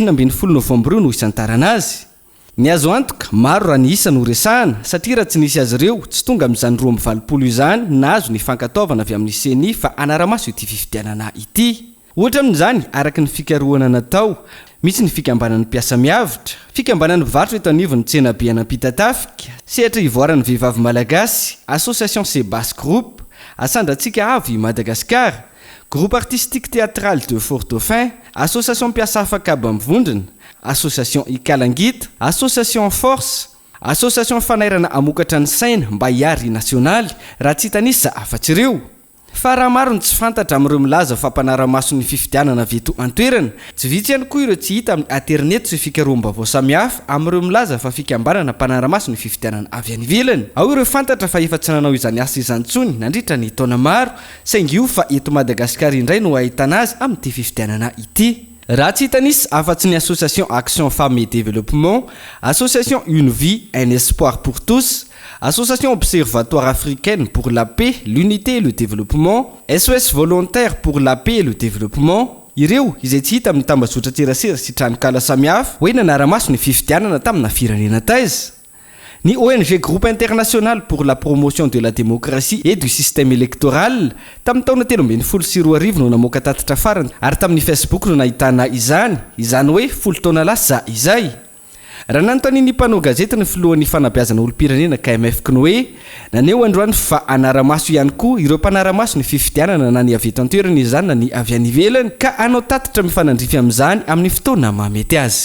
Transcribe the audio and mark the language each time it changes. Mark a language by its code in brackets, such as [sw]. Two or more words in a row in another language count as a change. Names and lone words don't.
[mg] 12 novembre no isantarana azy ny azo antoka maro raha ny isa no resahana satria raha tsy nisy azy ireo tsy tonga amin'izany 20 izany na azo ny fankataovana avy amin'ny seni fa anaramaso ity fifidianana ity ohatra amin'izany araka ny fikarohana natao misy ny fikambanan'ny mpiasa miavitra fikambanan'ny mpivarotra eto anivon'ny tsenabe anampitatafika sehatra ivoaran'ny vehivavy malagasy association sebas groupe asandratsika avy i Madagasikara groupe artistique théâtral de Fort Dauphin association mpiasa afaka aba mivondrona association ikalangita association force association fanairana amokatra ny saina mba hiary nasionaly raha tsy hitanisa afatsy ireo fa raha maro ny tsy fantatra amin'ireo milaza fampanaramaso ny fifidianana avy eto an-toerana tsy vitsy ihany koa ireo tsy hita amin'ny internet sy fikaroam-baovao samihafa amin'ireo milaza fa fikambanana mpanaramaso ny fifidianana avy any ivelany ao ireo fantatra fa efa tsy nanao izany asa izany tsony nandritra ny taona maro saingy io fa eto Madagasikara indray no ahitana azy amin'ity fifidianana ity raha tsy hitanisy afa-tsy ny association action femme et développement association une vie un espoir pour tous association observatoire africaine pour la paix l'unité et le développement SOS volontaire pour la paix et le développement ireo izay tsy hita amin'ny tambazotra tserasera sy tranokala samihafa hoe nanaramaso ny fifidianana tamina firenena taiza ni ONG Groupe International pour la promotion de la démocratie et du système électoral tamin'ny taona 2012 no namoaka tatitra farany ary tamin'ny Facebook no nahitana izany hoe 10 taona lasa izay raha nanontaniany mpanao gazety ny filohan'ny fanabeazana olo-pirenena KMF Knoe naneo androany fa anaramaso ihany koa ireo mpanaramaso ny fifidianana na ny avy eto an-toerana izany na ny avy any ivelany ka anao tatitra mifanandrify amin'izany amin'ny fotoana mahamety azy